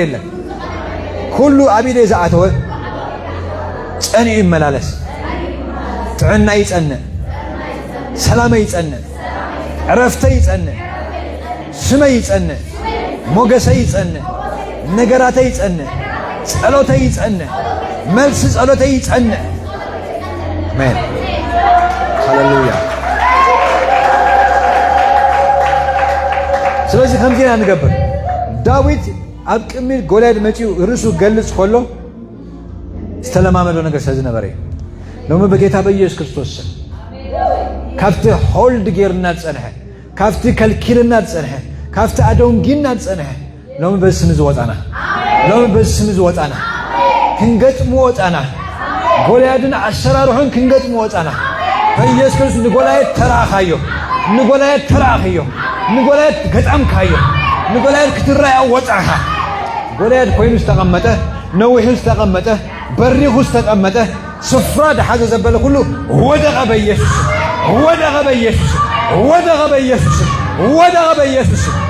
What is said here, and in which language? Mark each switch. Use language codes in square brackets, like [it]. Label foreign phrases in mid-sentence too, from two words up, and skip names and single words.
[ti] የለን ኩሉ አቢዴ ዝኣተወ ጸኒዑ ይመላለስ ጥዕና ይጸንዕ ሰላም ይጸንዕ ዕረፍተ ይጸንዕ ስመ ይጸንዕ ሞገሰ ይጸንዕ ነገራተ ይጸንዕ ጸሎተ ይጸንዕ መልስ ጸሎተ ይጸንዕ አሜን ሃሌሉያ ስለዚህ ከምዚና ንገብር ዳዊት ኣብ ቅድሚ ጎልያድ መጪው ርሱ ገልጽ ከሎ ዝተለማመዶ ነገር ስለዝነበረ ሎሚ በጌታ በኢየሱስ ክርስቶስ ካብቲ ሆልድ ጌርና ጸንሐ ካብቲ ከልኪልና ጸንሐ ካብቲ አዶንጊና ጸንሐ ሎሚ በስም ዝወጣና ሎሚ በስም ዝወጣና ክንገጥሞ ወጣና ጎልያድን አሰራሩን ክንገጥሞ ወጣና በኢየሱስ ክርስቶስ ንጎልያድ ተራኻዮ ንጎልያድ ተራኽዮ ንጎልያድ ገጣምካዮ ንጎልያድ ክትራያ ወጣኻ ጎልያድ ኮይኑ ዝተቐመጠ ነዊሑ ዝተቐመጠ በሪኹ ዝተቐመጠ ስፍራ ደሓዘ ዘበለ ኩሉ ወደቐ በኢየሱስ ወደቐ በኢየሱስ ወደቐ በኢየሱስ ወደቐ በኢየሱስ